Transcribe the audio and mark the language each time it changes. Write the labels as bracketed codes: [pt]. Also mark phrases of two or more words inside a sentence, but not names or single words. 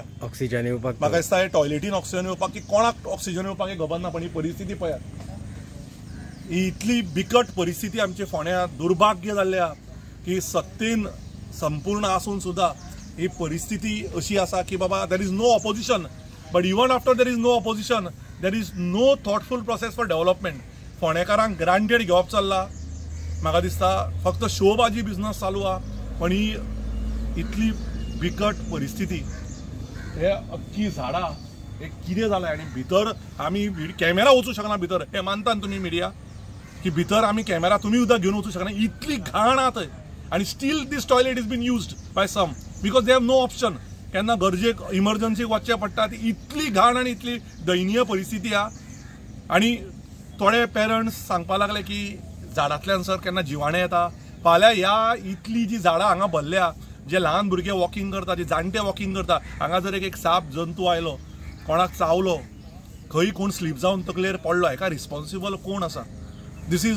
[kok] ऑक्सिजन येवपाक म्हाका दिसता हे टॉयलेटीन ऑक्सिजन येवपाक की कोणाक ऑक्सिजन येवपाक हे खबर ना. पण ही परिस्थिती पळयात, ही इतली बिकट परिस्थिती आमचे फोंड्यांत. दुर्भाग्य जाल्लें आहा की सत्तेन संपूर्ण आसून सुद्दां ही परिस्थिती अशी आसा की बाबा [en] there is no opposition. but even after there is no opposition there is no thoughtful process for development. [kok] फोंडेकारांक ग्रांटेड घेवप चल्ला. म्हाका दिसता फक्त शोबाजी बिझनस चालू आहा. पण ही इतली बिकट परिस्थिती, हे अख्खी झाडां, हे कितें जालें. आनी भितर आमी कॅमेरा वचूंक शकना भितर. हे मानता तुमी मिडिया की भितर आमी कॅमेरा तुमी सुद्दां घेवन वचूंक शकना. इतली घाण आहा थंय. आनी [en] still this toilet is being used by some because they have no option. [kok] केन्ना गरजेक इमर्जन्सीक वचचें पडटा. ती इतली घाण आनी इतली दयनीय परिस्थिती आहा. आनी थोडे पेरंट्स सांगपाक लागले की झाडांतल्यान सर केन्ना जिवाणें येता. फाल्यां ह्या इतली जी झाडां हांगा भरल्या, जे ल्हान भुरगे वॉकिंग करता, जे जाणटे वॉकिंग करता, हांगा जर एक साप जंतू आयलो, कोणाक चावलो, खंय कोण स्लीप जावन तकलेर पडलो, हाका रिस्पॉन्सिबल कोण आसा?